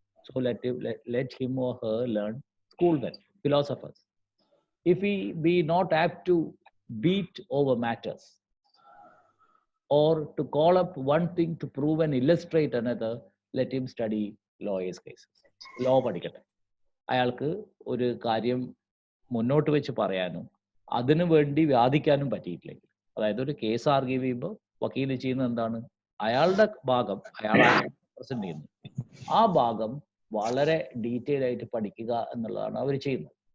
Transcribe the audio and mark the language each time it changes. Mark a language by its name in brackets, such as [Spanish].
[English] So let him or her learn schoolmen, philosophers. If he be not apt to beat over matters, or to call up one thing to prove and illustrate another, let him study lawyers cases. [Malayalam] Law പഠിക്കട്ടെ. അയാൾക്ക് ഒരു കാര്യം മുന്നോട്ട് വെച്ച് പറയാനും അതിനു വേണ്ടി വാദിക്കാനും പറ്റിയിട്ടില്ലെങ്കിൽ, അതായത് ഒരു കേസ് ആർഗ്യൂ ചെയ്യുമ്പോൾ വക്കീൽ ചെയ്യുന്നത് എന്താണ്? അയാളുടെ ഭാഗം അയാളാണ് പ്രസന്റ് ചെയ്യുന്നത്. ആ ഭാഗം വളരെ ഡീറ്റെയിൽ ആയിട്ട് പഠിക്കുക എന്നുള്ളതാണ് അവർ ചെയ്യുന്നത്.